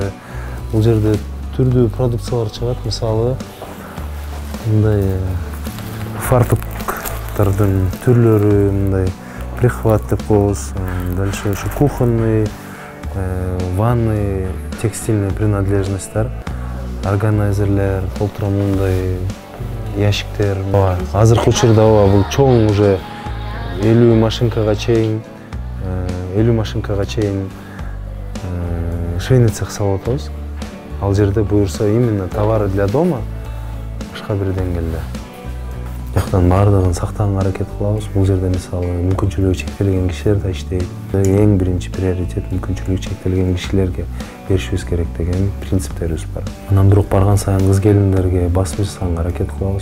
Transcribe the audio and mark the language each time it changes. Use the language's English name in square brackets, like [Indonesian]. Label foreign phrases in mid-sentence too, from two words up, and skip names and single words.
[Kyrgyz] Бул жерде түрдүү продукциялар чыгат, мисалы мындай фартуктардын түрлөрү, мындай прихват деп коебуз, дальше ошо [Russian] кухонный, ванный, текстильный [Kyrgyz] принадлежностьтер, органайзерлер, толтура мындай ящиктер. Азыркы учурда бул чоң уже 50 машинкага чейин [Russian] швейный цех [Kyrgyz] салып атабыз. Ал жерде буюрса [Russian] именно товары для дома [Kyrgyz] башка бир деңгээлде. Жактан бардыгын сактаганга аракет кылабыз. Бул жерде мисалы мүмкүнчүлүгү чектелген кишилер да иштейт. Эң биринчи приоритет мүмкүнчүлүгү чектелген кишилерге беришибиз керек деген принциптерибиз бар. Анан бирок барган сайын кыз келиндерге басым жасаганга аракет кылабыз.